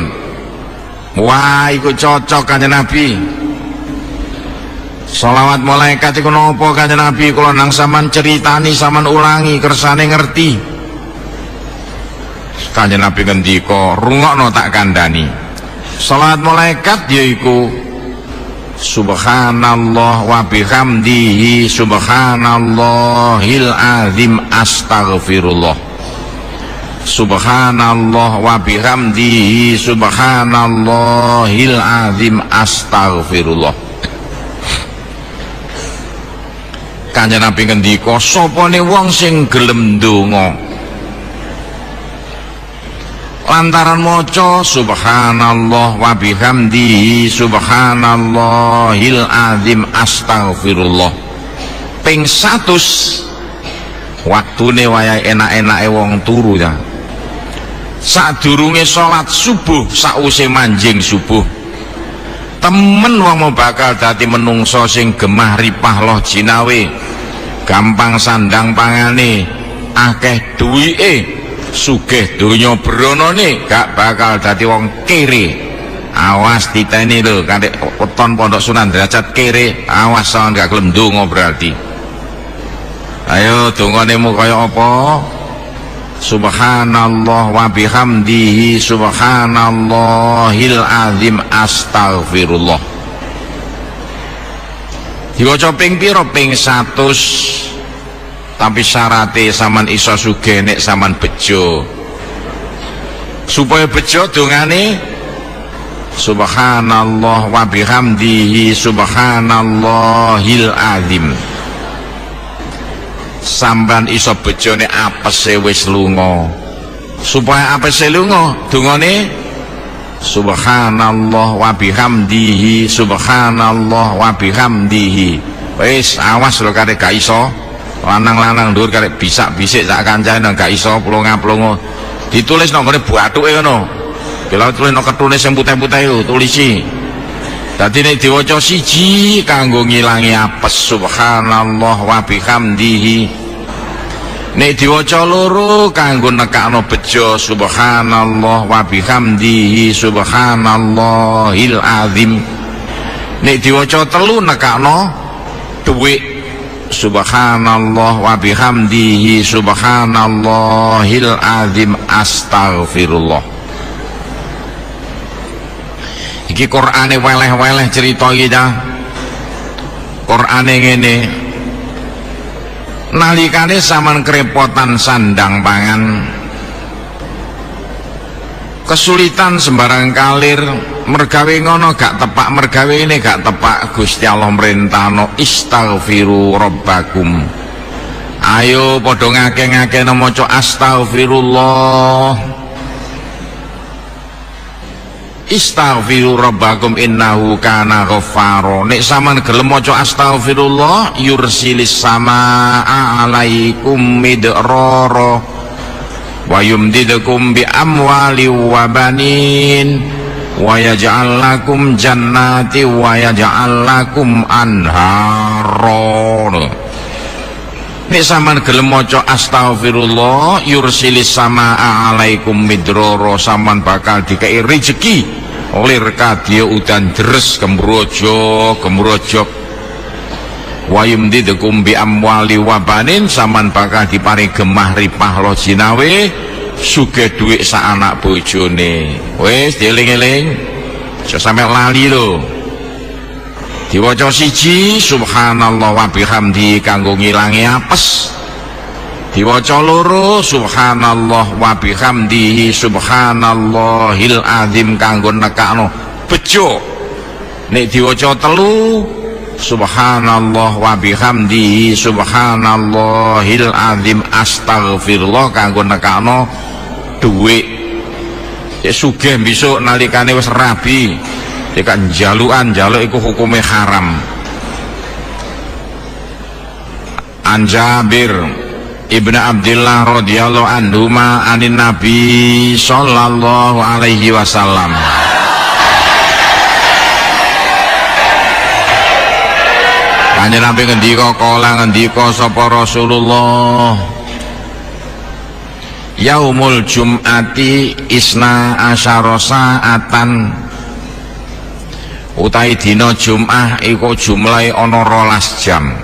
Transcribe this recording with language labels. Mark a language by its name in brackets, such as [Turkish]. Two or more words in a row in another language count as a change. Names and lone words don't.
[Javanese] Wah, iku cocok Kanjeng Nabi. Sholawat malaikat iku napa Kanjeng Nabi? Kula nang sampean ceritani, sampean ulangi kersane ngerti. Kanjeng Nabi ngendika, rungokno tak kandhani. Sholawat malaikat yaiku [Arabic] سبحان الله وبحمده سبحان الله العظيم أستغفر الله. سبحان الله وبحمده سبحان الله العظيم أستغفر الله. [Javanese] Kanjeng Nabi ngendika, sapane wong sing gelem ndonga lantaran maca [Arabic] سبحان الله وبحمده سبحان الله العظيم أستغفر الله [Javanese] ping 100, waktune wayahe enak-enake wong turu ya. Sadurunge salat subuh, sakwise manjing subuh, temen wong mau bakal dadi menungso sing gemah ripah loh jinawe, gampang sandang pangane, akeh duwike, sugih donya bronone, gak bakal dadi wong kere. Awas diteni lho, kanthi weton Pondok Sunan Derajat kere, awas sampeyan gak gelem ndonga berarti. Ayo donganemu kaya apa? [Arabic] سبحان الله وبحمده سبحان الله العظيم أستغفر الله. [Javanese] Diwaca ping pira? Ping 100. tapi syaratnya sampean iso sugih nek sampean bejo. Supaya bejo dongane [Arabic] سبحان الله وبحمده سبحان الله العظيم. [Javanese] Sampean iso bejone apese wis lunga. Supaya apese lunga dongane [Arabic] سبحان الله وبحمده سبحان الله وبحمده. [Javanese] Wis awas lho karek gak iso lanang-lanang ndur karek bisak-bisik sak kancane gak iso plonga-plongo. Ditulis nang ngene bathuke ngono. Bila tulis nang ketune sing putih-putih yo tulisi. Dadi nek diwaca siji kanggo ngilangi apes [Arabic] سبحان الله وبحمده. [Javanese] Nek diwaca loro kanggo nekakno bejo [Arabic] سبحان الله وبحمده سبحان الله العظيم. [Javanese] Nek diwaca telu nekakno dhuwit [Arabic] سبحان الله وبحمده سبحان الله العظيم أستغفر الله. [Javanese] Iki Qur'ane weleh-weleh cerita iki ta. Qur'ane ngene. Nalikane sampean kerepotan sandang pangan, kesulitan sembarang kalir, mergawe ngono gak tepak, mergawe ini gak tepak, Gusti Allah merintahno [Arabic] استغفروا ربكم. [Javanese] Ayo padha ngake-ngakene maca astaghfirullah. [Arabic] استغفروا ربكم إنه كان غفارا. [Javanese] Nek sampean gelem maca [Arabic] أستغفر الله يرسل السماء عليكم مدرارا ويمددكم بأموال وبنين ويجعل لكم جنات ويجعل لكم أنهارا. [Javanese] Nek sampean gelem maca [Arabic] أستغفر الله يرسل السماء عليكم مدرارا, [Javanese] sampean bakal dikei rezeki oleh kadya udan deres gembrojok [Arabic] ويمددكم بأموال وبنين, [Javanese] sampean bakal diparing gemah ripah lo jinawe sugih dhuwit sak anak bojone. Wis dieling-eling aja sampe lali lho. Diwaca siji [Arabic] سبحان الله وبحمد [Javanese] kanggo ngilangi apes. Diwaca loro [Arabic] سبحان الله وبحمده سبحان الله العظيم [Javanese] kanggo nekakno bejo. Nek diwaca telu [Arabic] سبحان الله وبحمده سبحان الله العظيم أستغفر الله [Javanese] kanggo nekakno dhuwit. Ya sugih besok nalikane wis rabi nek njalukan njaluk iku hukume haram. [Arabic] عن جابر بن عبد الله رضي الله عنه عن النبي صلى الله عليه وسلم. [Javanese] Kanjeng Nabi ngendika kala ngendika sapa Rasulullah, [Arabic] يوم الجمعة اثنتا عشرة ساعة, [Javanese] utahe dina Jum'ah iku jumlahe ana 12 jam.